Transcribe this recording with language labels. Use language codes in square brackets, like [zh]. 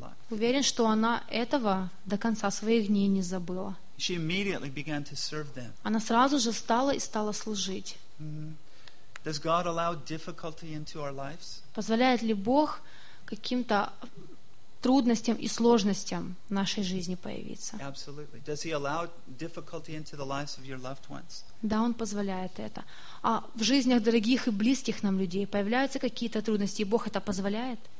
[ru] Уверен, что она этого до конца своих дней не забыла. [en] She immediately began to serve them. [ru] Она сразу же стала и стала служить. Mm-hmm. [en] Does God allow difficulty into our lives? [ru] Позволяет ли Бог каким-то трудностям и сложностям в нашей жизни появиться? [en] Absolutely. Does He allow difficulty into the lives of your loved ones? [ru] Да, Он позволяет это. А в жизнях дорогих и близких нам людей появляются какие-то трудности, и Бог это позволяет?